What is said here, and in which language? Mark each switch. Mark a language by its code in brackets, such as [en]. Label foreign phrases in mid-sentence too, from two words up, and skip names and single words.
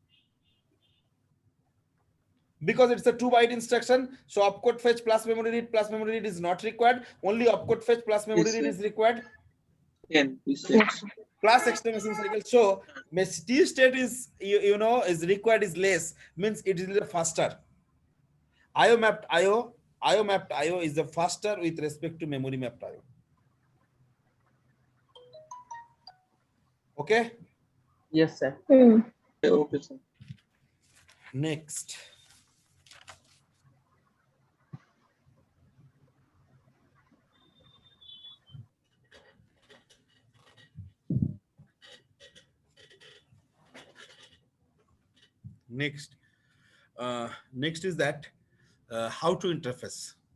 [en] Because it's a 2 byte instruction, so opcode fetch plus memory read is not required. Only opcode fetch plus memory Yes, read sir. is required. 10 pieces. Plus extra machine cycle. So T state is is required is less, means it is faster. IO mapped IO is the faster with respect to memory mapped IO. Okay. Yes, sir. Okay, sir. Next. Next is that how to interface.